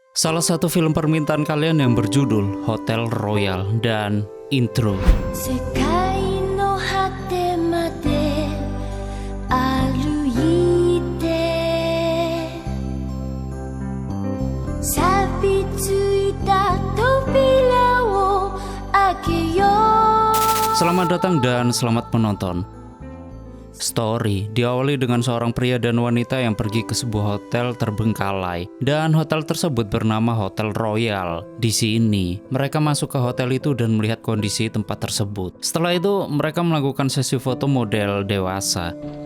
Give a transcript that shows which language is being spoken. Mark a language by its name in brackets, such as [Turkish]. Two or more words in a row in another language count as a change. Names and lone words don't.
[Indonesian] Salah satu film permintaan kalian yang berjudul Hotel Royal dan intro. [Japanese] 世界の果てまで歩いて錆びついた扉を開けよう。 [Indonesian] Selamat datang dan selamat menonton. Story diawali dengan seorang pria dan wanita yang pergi ke sebuah hotel terbengkalai, dan hotel tersebut bernama Hotel Royal. Di sini, mereka masuk ke hotel itu dan melihat kondisi tempat tersebut. Setelah itu, mereka melakukan sesi foto model dewasa.